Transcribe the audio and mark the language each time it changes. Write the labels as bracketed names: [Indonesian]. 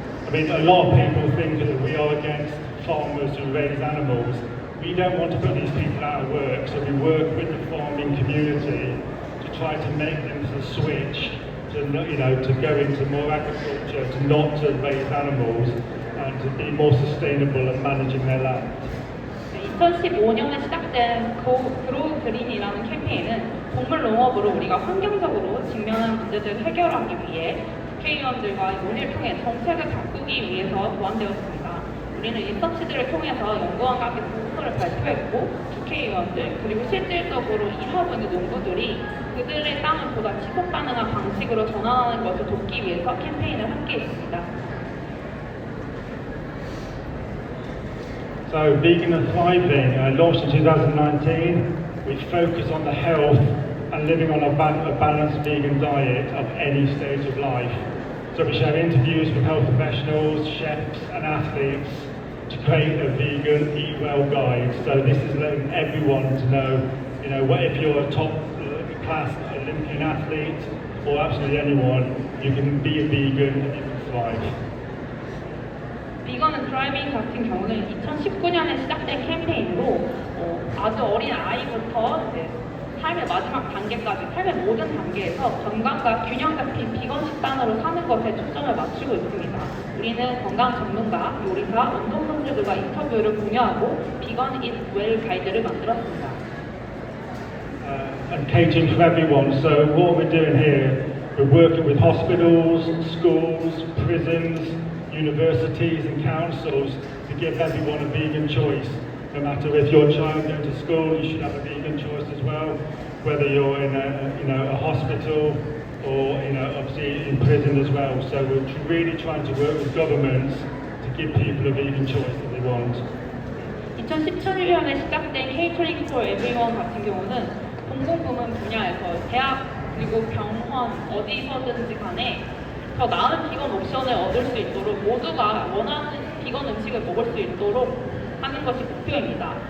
[English] I mean, a lot of people think that we are against farmers who raise animals. We don't want to put these people out of work, so we work with the farming community to try to make them to switch to go into more agriculture, to not to raise animals, and to be more sustainable in managing their land. [Korean] 2015년에 시작된 그로우 그린이라는 캠페인은 동물 농업으로 우리가 환경적으로 직면한 문제들을 해결하기 위해 국회의원들과 논의를 통해 정책을 바꾸기 위해서 도안되었습니다. 우리는 이 서치들을 통해서 연구원과 함께 보고서를 발표했고 국회의원들 그리고 실질적으로 일하고 있는 농부들이 그들의 땅을 보다 지속 가능한 방식으로 전환하는 것을 돕기 위해서 캠페인을 함께 했습니다. [English] So Vegan and Thriving, launched in 2019, we focus on the health and living on a balanced vegan diet of any stage of life. So we share interviews with health professionals, chefs and athletes to create a vegan eat well guide. So this is letting everyone to know, what if you're a top class Olympian athlete or absolutely anyone, you can be a vegan and you can thrive. [Korean] 비건 드라이빙 같은 경우는 2019년에 시작된 캠페인으로 아주 어린 아이부터 삶의 마지막 단계까지, 삶의 모든 단계에서 건강과 균형 잡힌 비건 식단으로 사는 것에 초점을 맞추고 있습니다. 우리는 건강 전문가, 요리사, 운동선수들과 인터뷰를 공유하고 비건 eat well 가이드를 만들었습니다. [English] And catering for everyone. So what we're doing here, we're working with hospitals, schools, prisons, universities and councils to give everyone a vegan choice. no matter if your child goes to school, you should have a vegan choice as well, whether you're in a hospital or obviously in prison as well. So we're really trying to work with governments to give people a vegan choice that they want. [Korean] 2017년에 시작된 K-Training for Everyone 같은 경우는 공공부문 분야에서 대학 그리고 병원 어디서든지 간에 더 나은 비건 옵션을 얻을 수 있도록 모두가 원하는 비건 음식을 먹을 수 있도록 하는 것이 목표입니다.